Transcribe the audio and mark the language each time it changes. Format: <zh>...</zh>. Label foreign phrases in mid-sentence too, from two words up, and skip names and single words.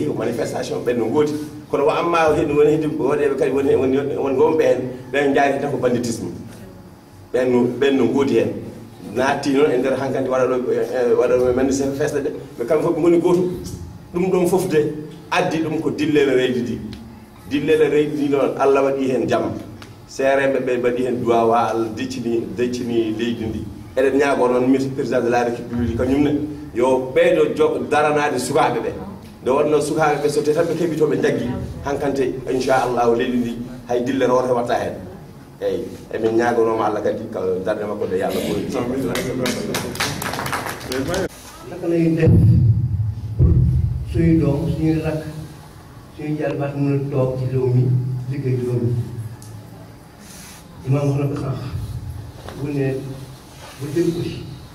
<ff>ko manifestation ɓen no gooti kono wa amma hen woni heddi waɗeɓe kadi woni wonɓe hen ɓen jaari tan ko banditisme ɓen no gooti hen natti noon e nder hankkadi waɗaɗo manifestation fesde ɗe ɓe kamɓe fof ɓe goni gootum ɗum ɗon fof de addi ɗum ko dillele reydi ndi dillele reydi ndi noon Allah waɗi hen jaam seereɓe ɓe mbaɗi hen duwawa Allah deccini leydi ndi eɗen ñaago noon</ff> <fr>président de la république</fr> <ff>kañumne yo ɓeydo daranade sukaɓe ɓe nde wonno sukaɓe ɓe so te tan ɓe keeɓi to ɓe jaggi hankkante inchallahu leydi ndi hay dillere woto watta hen eyyi emin ñagonoma Allah kadi ka darde makko de yallah ɓoyi</ff> <wo>naka lay def suñu doom suñuy rakk suñuy jarbaat mën a toog ci réew mi liggéey réew mi imaam wax na ko sànq bu ne bu dégg ko si</wo>